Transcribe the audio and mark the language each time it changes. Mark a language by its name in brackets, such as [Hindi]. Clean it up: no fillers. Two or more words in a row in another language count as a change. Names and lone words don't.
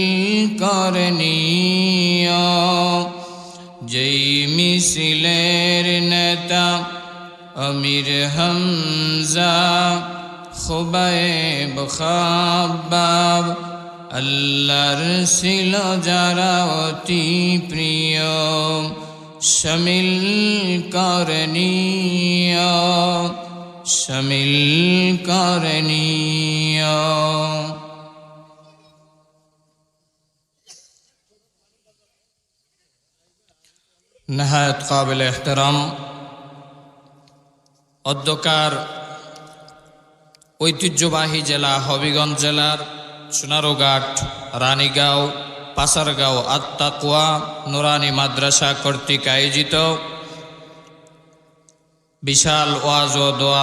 [Bangla] করনিয়া যেই মিছিলের নেতা আমির হামজা খুবাইব খাব্বাব আল্লাহর ছিল যারা অতি প্রিয় শামিল করনিয়া শামিল করনিয়া [Urdu] نہایت قابل احترام [Bangla] অধ্যকার ঐতিহ্যবাহী জেলা হবিগঞ্জ জেলার সোনারুঘাট রানীগাঁও পাচারগাঁও আত-তাকওয়া নুরানি মাদ্রাসা কর্তৃক আয়োজিত বিশাল ওয়াজ ও দোয়ার